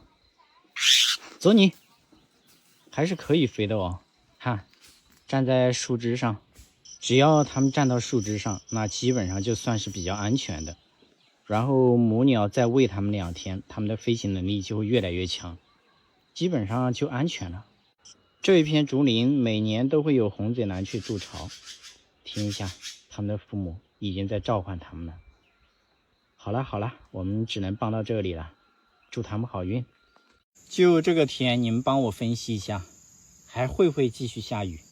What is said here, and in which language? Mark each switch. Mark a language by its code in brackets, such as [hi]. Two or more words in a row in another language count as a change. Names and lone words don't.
[zh] 走你，還是可以飛的哦。看，站在樹枝上，只要它們站到樹枝上，那基本上就算是比較安全的。然後母鳥再餵它們2天，它們的飛行能力就会越來越強，基本上就安全了。這一片竹林每年都會有紅嘴藍鵲築巢，聽一下，他們的父母已經在召喚他們了。好了好了，我們只能幫到這裡了，祝他們好運。就這個天，你們幫我分析一下，還會不會繼續下雨？